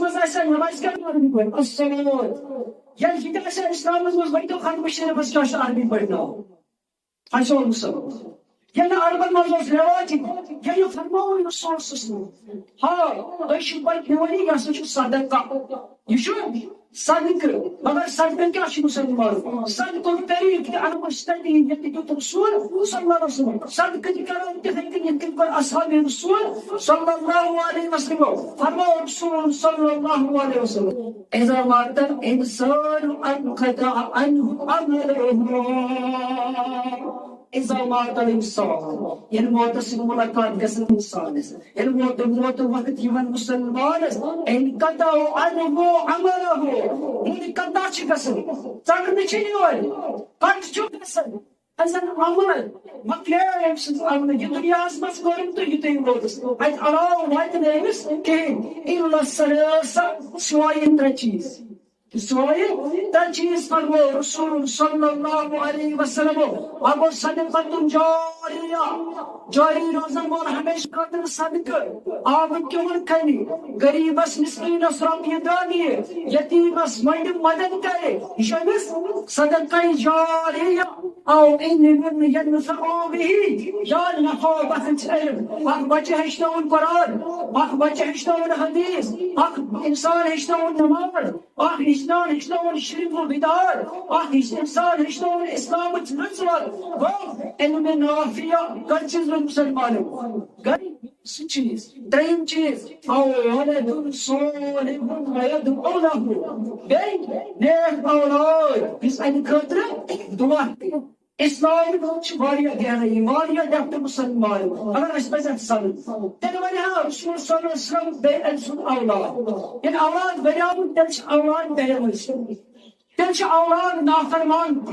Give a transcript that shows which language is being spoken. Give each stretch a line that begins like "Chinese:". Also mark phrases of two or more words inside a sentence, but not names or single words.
Kashmiri: منٛز آسہِ نماز کران عربی پٲٹھۍ الصلوات ییٚلہِ یہِ تہِ آسہِ اسلامس منٛز ؤنۍتو ختمہِ شریٖفس کیاہ چھُ عربی پٲٹھۍ ناو اَسہِ اوس مسلمان ییٚلہِ نہٕ عربن منٛز اوس رٮ۪واجی ییٚلہِ فرماوُن رسول صلی ہاں أسۍ چھِ پتہٕ نِوان یہِ ہسا چھُ صدقہ یہِ چھُ صدقہ مگر صدقہ کیا چھُ مسلمان صدقُک طریق تہِ انو أسۍ تٔتی ییٚتہِ دیُت رسول
Arabic: صلی اللہ علیہ وسلم
Kashmiri: صدقہ تہِ کرو تِتھے کٔنۍ یِتھ کٔنۍ کوٚر اصحابِ رسول
Arabic: صلی اللہ علیہ وسلم
Kashmiri: فرماو رسول
Arabic: صلی اللہ علیہ وسلم اذا مات الانسان انقطع عنه عمله اذا مات الانسان
Kashmiri: ییٚلہِ موتس سۭتۍ ملاقات گژھان انسانس ییٚلہِ موت وقت یِوان مسلمانس
Arabic: انقطع عنه عمله انقطع
Kashmiri: چھِ گژھان ژٹنہٕ چھِ یِوان کٹ چھُ گژھان ازن عمل مۄکلیو أمۍ سٕنٛز عمل یہِ دُنیاہس منٛز کوٚرُن تہٕ یُتُے ووتُس اتہِ علاوٕ واتہِ نہٕ أمِس کِہیٖنۍ
Arabic: الا ثلاثہ
Kashmiri: سوائے ترٛےٚ چیٖز سوائے ترٛےٚ چیٖز فرمو رسول
Arabic: صلی اللہ علیہ وسلم
Kashmiri: اکھ گوٚو صدقۃ جاریہ جاری روزن وول ہمیشہ خٲطرٕ صدقہٕ آبہٕ کیوٚم کھنہِ غریٖبس مسکیٖنس رۄپیہِ دہ دِیہِ یتیٖمس منڈِ مدد کرِ یہِ چھُ أمِس صدقہ جاریہ او
Arabic: ينفع به
Kashmiri: یا نفع بخش علم اکھ بچہ ہیٚچھناوُن قرآن اکھ بچہ ہیٚچھناوُن حدیث اکھ انسان ہیٚچھناوُن نماز اکھ انسان ہیٚچھناوُن شرک و بدعت اکھ انسان ہیٚچھناوُن اسلامٕچ رٕژ گوٚو علمِ نافع کر چیٖز مسلمانو گٔے سُہ چیٖز ترٛیٚیِم چیٖز
Arabic: او ولد صالح یدعو له
Kashmiri: بیٚیہِ نیک اولاد یُس اَمہِ خٲطرٕ دعا کَرِ اسلام چھُ واریاہ گہرٲیی واریاہ ڈیپتھ مسلمانو اگر أسۍ پزِ اتھ سمجھ تیٚلہِ ونہِ ہا رسول
Arabic: صلی اللہ علیہ وسلم
Kashmiri: بیٚیہِ أمۍ سُنٛد اولاد ییٚلہِ اولاد بنیومُت تیٚلہِ چھِ اولاد بےمٲنۍ تیٚلہِ چھِ اولاد نافرمان